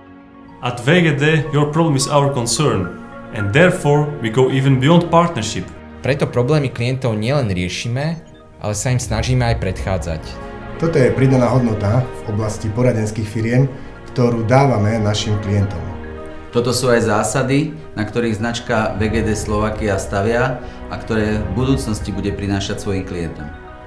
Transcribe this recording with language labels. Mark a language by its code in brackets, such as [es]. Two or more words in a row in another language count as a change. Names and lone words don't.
[en] At VGD, your problem is our concern, and therefore we go even beyond partnership. [sk] Preto problémy klientov nielen riešime, ale sa im snažíme aj predchádzať. Toto je pridaná hodnota v oblasti poradenských firiem, ktorú dávame našim klientom. Toto sú aj zásady, na ktorých značka VGD Slovakia stavia a ktoré v budúcnosti bude prinášať svojim klientom.